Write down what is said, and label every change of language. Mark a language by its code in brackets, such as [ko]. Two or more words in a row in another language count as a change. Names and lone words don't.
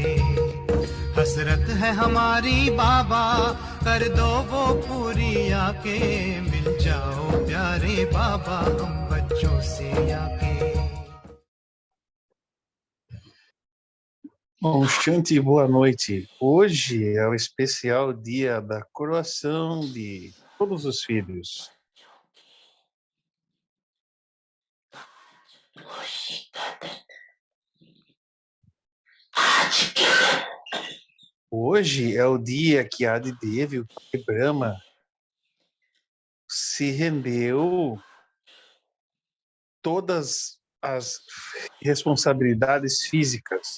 [hi] हसरत है हमारी बाबा, कर दो वो पूरी आके, मिल जाओ प्यारे बाबा हम बच्चों से आके। [pt] Bom, Shanti, boa noite. Hoje é o especial dia da coroação de todos os filhos. Hoje é o dia que Adidevi, o pai Brahma, se rendeu todas as responsabilidades físicas.